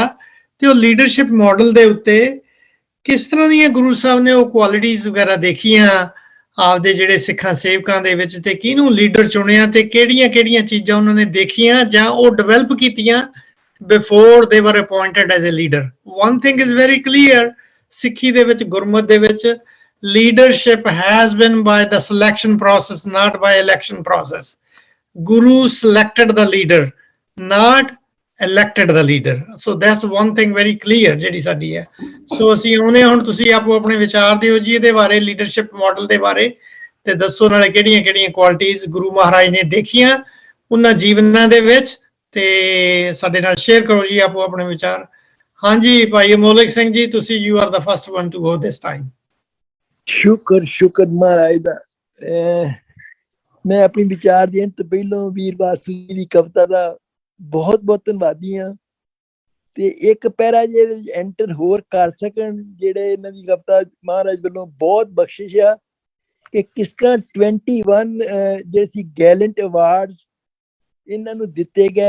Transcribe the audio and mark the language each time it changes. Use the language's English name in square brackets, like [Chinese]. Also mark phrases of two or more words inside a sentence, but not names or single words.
[Punjabi] ਤੇ ਉਹ ਲੀਡਰਸ਼ਿਪ ਮਾਡਲ ਦੇ ਉੱਤੇ ਕਿਸ ਤਰ੍ਹਾਂ ਦੀਆਂ ਗੁਰੂ ਸਾਹਿਬ ਨੇ ਉਹ ਕੁਆਲਿਟੀਜ਼ ਵਗੈਰਾ ਦੇਖੀਆਂ ਆਪਦੇ ਜਿਹੜੇ ਸਿੱਖਾਂ ਸੇਵਕਾਂ ਦੇ ਵਿੱਚ, ਤੇ ਕਿਹਨੂੰ ਲੀਡਰ ਚੁਣਿਆ, ਤੇ ਕਿਹੜੀਆਂ ਚੀਜ਼ਾਂ ਉਹਨਾਂ ਨੇ ਦੇਖੀਆਂ ਜਾਂ ਉਹ ਡਿਵੈਲਪ ਕੀਤੀਆਂ [English] before they were appointed as a leader. One thing is very clear, [Punjabi] ਸਿੱਖੀ ਦੇ ਵਿੱਚ, ਗੁਰਮਤ ਦੇ ਵਿੱਚ, [English] leadership has been by the selection process, not by election process. Guru selected the leader, not elected the leader. So that's one thing very clear [Punjabi] ਜਿਹੜੀ ਸਾਡੀ ਹੈ। ਸੋ ਅਸੀਂ ਆਉਨੇ ਹੁਣ, ਤੁਸੀਂ ਆਪੋ ਆਪਣੇ ਵਿਚਾਰ ਦਿਓ ਜੀ ਇਹਦੇ ਬਾਰੇ, ਲੀਡਰਸ਼ਿਪ ਮਾਡਲ ਦੇ ਬਾਰੇ, ਤੇ ਦੱਸੋ ਨਾਲੇ ਕਿਹੜੀਆਂ ਕੁਆਲਿਟੀਜ਼ ਗੁਰੂ ਮਹਾਰਾਜ ਨੇ ਦੇਖੀਆਂ ਉਹਨਾਂ ਜੀਵਨਾਂ ਦੇ ਵਿੱਚ, ਤੇ ਸਾਡੇ ਨਾਲ ਸ਼ੇਅਰ ਕਰੋ ਜੀ ਆਪੋ ਆਪਣੇ ਵਿਚਾਰ। ਹਾਂਜੀ ਭਾਈ ਅਮੋਲਕ ਸਿੰਘ ਜੀ, ਤੁਸੀਂ [English] you are the first one to go this time. [Punjabi] ਸ਼ੁਕਰ ਮਹਾਰਾਜ ਦਾ। ਮੈਂ ਆਪਣੀ ਵਿਚਾਰ ਦੇਣ ਤੋਂ ਪਹਿਲਾਂ ਵੀਰ ਵਾਸੂ ਜੀ ਦੀ ਕਵਿਤਾ ਦਾ ਬਹੁਤ ਧੰਨਵਾਦੀ ਹਾਂ। ਤੇ ਇੱਕ ਪੈਰਾ ਜੇ ਐਂਟਰ ਹੋਰ ਕਰ ਸਕਣ, ਜਿਹੜੇ ਇਹਨਾਂ ਦੀ ਕਵਿਤਾ ਮਹਾਰਾਜ ਵੱਲੋਂ ਬਹੁਤ ਬਖਸ਼ਿਸ਼ ਆ, ਕਿ ਕਿਸ ਤਰ੍ਹਾਂ 21 ਜਿਹੜੇ ਸੀ [English] gallant awards [Punjabi] ਇਹਨਾਂ ਨੂੰ ਦਿੱਤੇ ਗਏ।